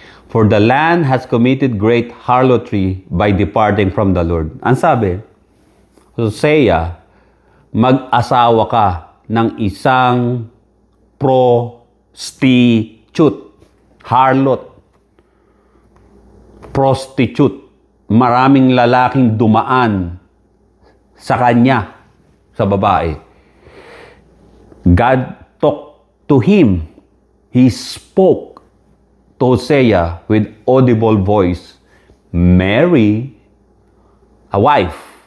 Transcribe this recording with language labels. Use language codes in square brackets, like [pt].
[en] For the land has committed great harlotry by departing from the Lord. [tl] Ang sabi, Hosea, mag-asawa ka ng isang [en] prostitute, harlot, prostitute. [tl] Maraming lalaking dumaan sa kanya, sa babae. [en] God talked to him. He spoke to Hosea with audible voice, marry a wife.